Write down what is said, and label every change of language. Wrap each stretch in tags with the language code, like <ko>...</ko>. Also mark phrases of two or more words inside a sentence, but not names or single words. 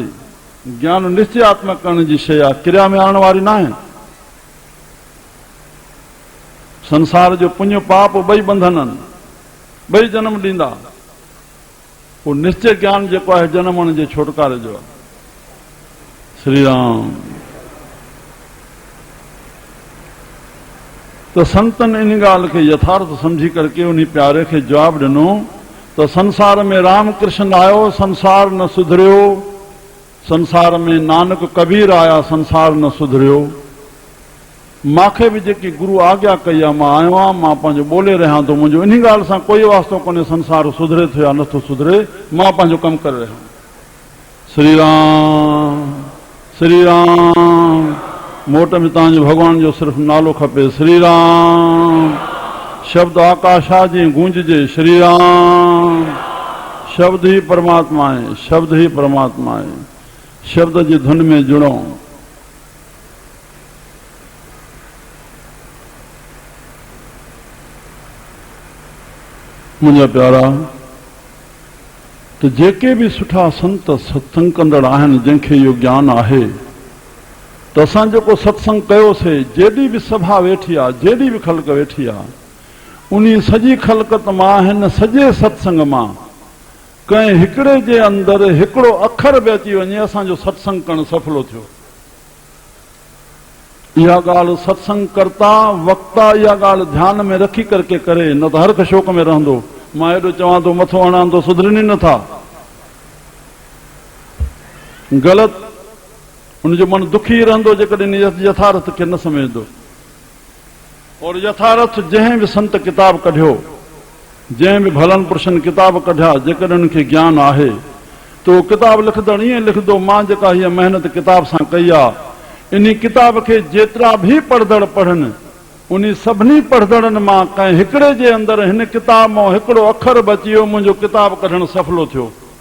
<sd>ज्ञान निश्चयात्मक करण जी शइ आहे, क्रिया में आणण वारी न आहे। संसार जो पुण्य पाप ॿई बंधन आहिनि, ॿई जनम ॾींदा। पोइ निश्चय ज्ञान जेको आहे जनमण जे छुटकारे जो आहे। श्री राम। तो संतनि इन ॻाल्हि खे यथार्थ समझी करके उन प्यारे खे जवाब ॾिनो त संसार में राम कृष्ण आयो, संसार न सुधरियो। संसार में नानक कबीर आया, संसार न सुधरियो। मूंखे बि जेकी गुरु आज्ञा कई आहे मां आयो आहियां, मां पंहिंजो ॿोले रहियां थो। मुंहिंजो इन ॻाल्हि सां कोई वास्तो कोन्हे संसार सुधरे थो या नथो सुधरे, मां पंहिंजो कमु करे रहियो। श्री राम श्री राम। मोट में तव्हांजो भॻवान जो सिर्फ़ु नालो खपे। श्री राम। शब्द आकाशा जी गूंजजे। श्री राम।</sd> <hi>शब्द ही परमात्मा है, शब्द ही परमात्मा है।</hi> <sd>शब्द जी धुन में जुड़ो। मुंहिंजा प्यारा, तो जेके भी सुठा संत सत्संग कंदड़ आहिनि, जंहिंखे इहो ज्ञान आहे, तो असां जेको सत्संग कयोसीं, जेॾी बि सभा वेठी आहे, जेॾी बि ख़ल्क वेठी आहे, उन सॼी ख़ल्कत मां, हिन सॼे सत्संग मां कंहिं हिकिड़े जे अंदरि हिकिड़ो अखर बि अची वञे, असांजो सत्संग करणु सफलो थियो। इहा ॻाल्हि सत्संग करता वक्ता इहा ॻाल्हि ध्यान में रखी करके करे, न त हर शोक में रहंदो। मां हेॾो चवां थो, मथो हणां थो, सुधरनि नथा। ग़लति, उनजो मन दुखी रहंदो जेकॾहिं यथार्थ खे न समझंदो। और यथार्थ जंहिं बि संत किताब कढियो, जंहिं बि भलनि पुरुषनि किताब कढिया, जेकॾहिं उनखे ज्ञान आहे त उहो किताब लिखंदड़ ईअं लिखंदो, मां जेका हीअ महिनत किताब सां कई आहे, इन किताब खे जेतिरा बि पढ़ंदड़ पढ़नि, उन सभिनी पढ़ंदड़नि मां कंहिं हिकिड़े जे अंदरि हिन किताब मां हिकिड़ो अखर बि अची वियो, मुंहिंजो किताब कढणु सफलो थियो।</sd>